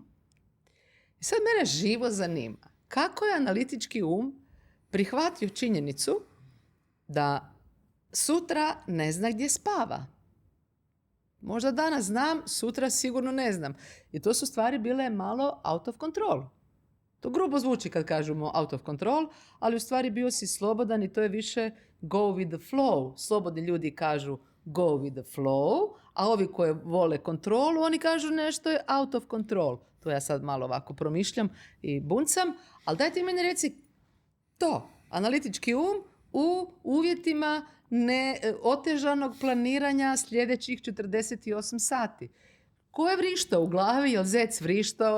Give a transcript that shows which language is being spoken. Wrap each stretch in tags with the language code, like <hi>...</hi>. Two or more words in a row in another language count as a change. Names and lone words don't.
<hr>I sad mene živo zanima kako je analitički um prihvatio činjenicu da sutra ne zna gdje spava. Možda danas znam, sutra sigurno ne znam. I to su stvari bile malo</hr> <en>out of control.</en> <hr>To grubo zvuči kad kažemo</hr> <en>out of control,</en> <hr>ali u stvari bio si slobodan i to je više</hr> <en>go with the flow.</en> <hr>Slobodni ljudi kažu</hr> <en>go with the flow,</en> <hr>a ovi koji vole kontrolu, oni kažu nešto je</hr> <en>out of control.</en> <hr>To ja sad malo ovako promišljam i buncam, ali daj ti meni reci to, analitički um u uvjetima otežanog planiranja sljedećih 48 sati. Ko je vrištao u glavi? Je li zec vrištao?</hr>